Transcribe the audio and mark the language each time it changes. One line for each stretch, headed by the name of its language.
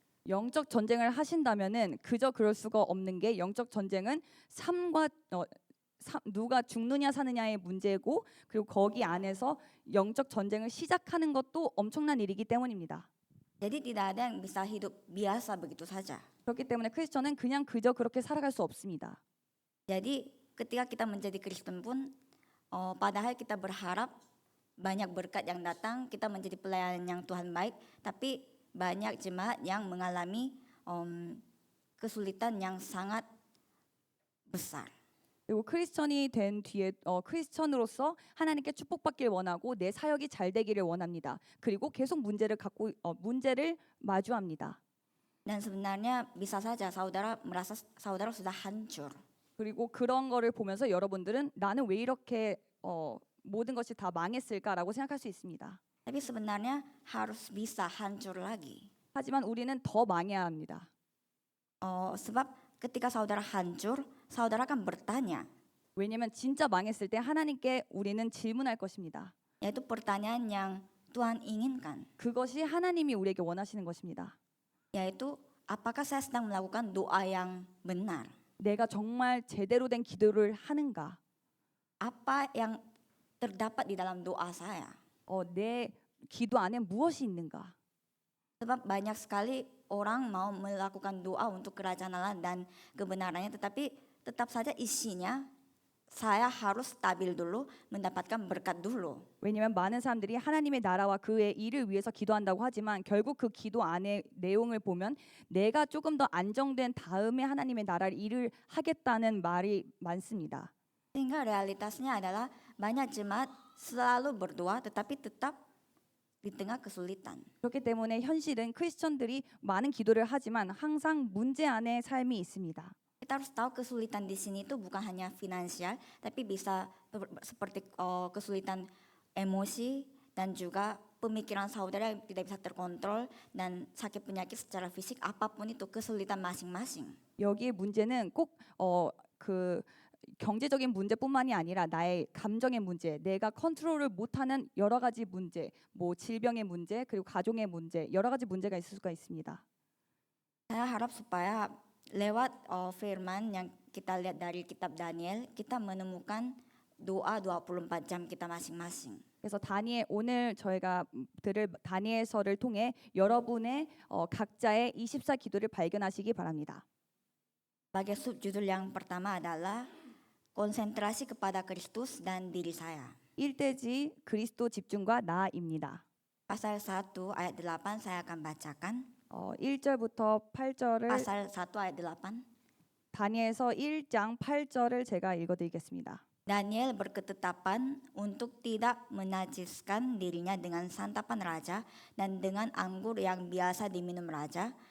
Korean: 영적 전쟁을 하신다면은 그저 그럴 수가 없는 게 영적 전쟁은 삶과 누가 죽느냐 사느냐의 문제고, 그리고 거기 안에서 영적 전쟁을 시작하는 것도 엄청난 일이기 때문입니다.
Indonesian: Jadi tidak ada yang bisa hidup biasa begitu saja.
Korean: 그렇기 때문에 크리스천은 그냥 그저 그렇게 살아갈 수 없습니다.
Indonesian: Jadi ketika kita menjadi Kristen pun, padahal kita berharap banyak berkat yang datang, kita menjadi pelayan yang Tuhan baik, tapi banyak jemaat yang mengalami kesulitan yang sangat besar.
Korean: 그리고 크리스천이 된 뒤에 크리스천으로서 하나님께 축복받길 원하고 내 사역이 잘 되기를 원합니다. 그리고 계속 문제를 마주합니다.
Indonesian: Dan sebenarnya bisa saja saudara merasa saudara sudah hancur.
Korean: 그리고 그런 거를 보면서 여러분들은 나는 왜 이렇게 모든 것이 다 망했을까라고 생각할 수 있습니다.
Indonesian: Tapi sebenarnya harus bisa hancur lagi.
Korean: 하지만 우리는 더 망해야 합니다.
Indonesian: Sebab ketika saudara hancur, saudara akan bertanya,
Korean: 왜냐하면 진짜 망했을 때 하나님께 우리는 질문할 것입니다.
Indonesian: yaitu pertanyaan yang Tuhan inginkan,
Korean: 그것이 하나님이 우리에게 원하시는 것입니다.
Indonesian: yaitu apakah saya sedang melakukan doa yang benar?
Korean: 내가 정말 제대로 된 기도를 하는가?
Indonesian: Apa yang terdapat di dalam doa saya?
Korean: 내 기도 안에 무엇이 있는가?
Indonesian: Sebab banyak sekali orang mau melakukan doa untuk kerajaan Allah dan kebenarannya, tetapi tetap saja isinya saya harus stabil dulu, mendapatkan berkat dulu.
Korean: 왜냐하면 많은 사람들이 하나님의 나라와 그의 일을 위해서 기도한다고 하지만 결국 그 기도 안에 내용을 보면 내가 조금 더 안정된 다음에 하나님의 나라를 일을 하겠다는 말이 많습니다.
Indonesian: Sehingga realitasnya adalah banyak jemaat selalu berdoa tetapi tetap di tengah kesulitan.
Korean: 그렇기 때문에 현실은 크리스천들이 많은 기도를 하지만 항상 문제 안에 삶이 있습니다.
Indonesian: Kita harus tahu kesulitan di sini itu bukan hanya finansial, tapi bisa seperti kesulitan emosi dan juga pemikiran saudara yang tidak bisa terkontrol dan sakit penyakit secara fisik, apapun itu kesulitan masing-masing.
Korean: 여기에 문제는 꼭 그 경제적인 문제뿐만이 아니라 나의 감정의 문제, 내가 컨트롤을 못하는 여러 가지 문제, 뭐 질병의 문제, 그리고 가정의 문제, 여러 가지 문제가 있을 수가 있습니다.
Indonesian: Saya harap supaya lewat firman yang kita lihat dari kitab Daniel, kita menemukan doa 24 jam kita masing-masing.
Korean: 그래서 오늘 저희가 들을 다니엘서를 통해 여러분의 각자의 24 기도를 발견하시기 바랍니다.
Indonesian: Sebagai subjudul yang pertama adalah konsentrasi kepada Kristus dan diri saya.
Korean: 1대지 그리스도 집중과 나입니다.
Indonesian: Pasal 1 ayat 8 saya akan bacakan.
Korean: 1절부터 8절을
Indonesian: Pasal 1 ayat 8.
Korean: 다니엘서 1장 8절을 제가 읽어드리겠습니다.
Indonesian: Daniel berketetapan untuk tidak menajiskan dirinya dengan santapan raja dan dengan anggur yang biasa diminum raja.